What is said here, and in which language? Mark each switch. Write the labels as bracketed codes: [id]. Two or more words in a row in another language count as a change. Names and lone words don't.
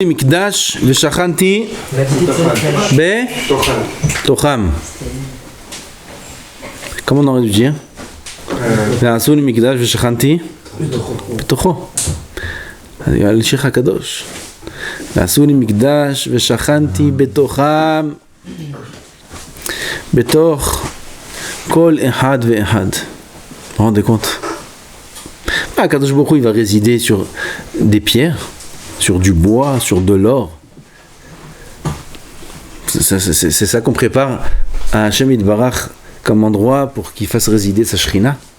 [he] מקדש ושכנתי בתוכם. [fr] Comment on aurait dû dire? [he] ועשו לי מקדש ושכנתי בתוכו. על שיר הקדוש. ועשו לי מקדש ושכנתי בתוכם, בתוך כל אחד ואחד. [fr] Vous vous rendez compte? [he] הקדוש ברוך הוא, [fr] il va résider sur des pierres, sur du bois, sur de l'or. C'est ça qu'on prépare à [he] השם יתברך [fr] comme endroit pour qu'il fasse résider sa Shrina.